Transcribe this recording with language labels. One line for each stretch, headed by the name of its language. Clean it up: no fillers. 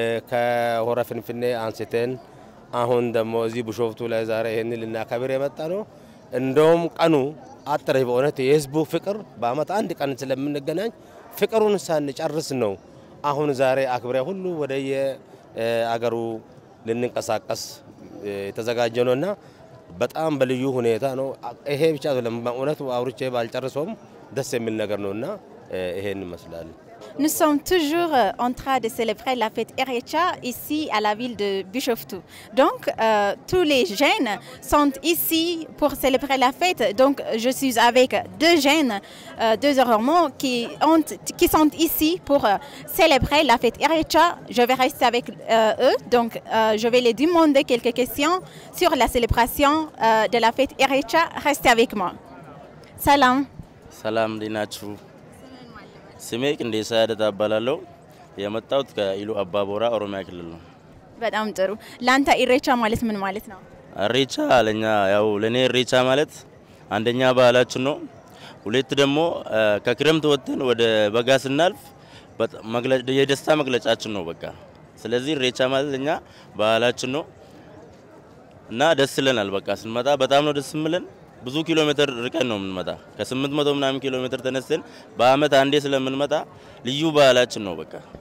Amharic: ከሆረ ፍንፍኔ አንስተን አሁን ደግሞ እዚህ ቡሾፍቱ ላይ ዛሬ ይሄንን ልናከብር የመጣ ነው እንደውም ቀኑ አጥሬ በእውነት የህዝቡ ፍቅር በአመት አንድ ቀን ስለምንገናኝ ፍቅሩን ሳንጨርስ ነው አሁን ዛሬ አክብረ ሁሉ ወደየ አገሩ ልንንቀሳቀስ የተዘጋጀነውና በጣም በልዩ ሁኔታ ነው ይሄ ብቻ አይደለም በእውነት አውርቼ ባልጨርሰውም ደስ የሚል ነገር ነውና ይሄን ይመስላል
French: Nous sommes toujours en train de célébrer la fête Erecha ici à la ville de Bishoftu. Donc tous les jeunes sont ici pour célébrer la fête. Donc je suis avec deux jeunes, deux Ormonts qui sont ici pour célébrer la fête Erecha. Je vais rester avec eux. Donc je vais les demander quelques questions sur la célébration de la fête Erecha. Restez avec moi. Salam.
Amharic: Salam dinachu. ስሜ ቅንዴሳ ያደታባላለው የመጣሁት ከኢሉ አባቦራ ኦሮሚያ ክልል ነው። በጣም ጥሩ። ላንተ ኢሬቻ ማለት ምን ማለት ነው? ኢሬቻ ለኛ ያው ለኔ ኢሬቻ ማለት አንደኛ ባህላችን ነው። ሁለት ደግሞ ከክረምት ወጥተን ወደ በጋ ስናልፍ የደስታ መግለጫችን ነው በቃ። ስለዚህ ኢሬቻ ማለት ለኛ ባህላችን ነው እና ደስ ይለናል በቃ ስንመጣ በጣም ነው ደስ የሚለን። ብዙ ኪሎ ሜትር ርቀን ነው የምንመጣ ከ800 ምናምን ኪሎ ሜትር ተነስተን በአመት አንዴ ስለምንመጣ ልዩ ባህላችን ነው በቃ።